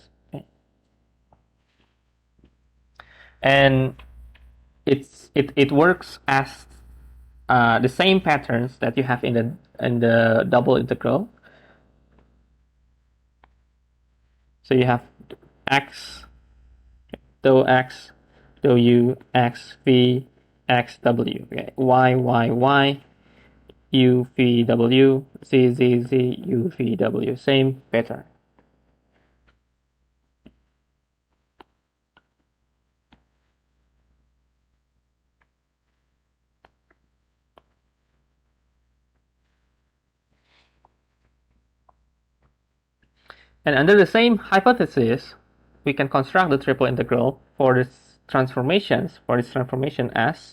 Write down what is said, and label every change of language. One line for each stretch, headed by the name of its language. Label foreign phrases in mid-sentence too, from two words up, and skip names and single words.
English: Okay. And it works as the same patterns that you have in the double integral. So you have x, dou x, dou u, x, v, x, w. Okay. Y, y, y, u, v, w, z, z, z, u, v, w. Same pattern. And under the same hypothesis, we can construct the triple integral for this transformation S.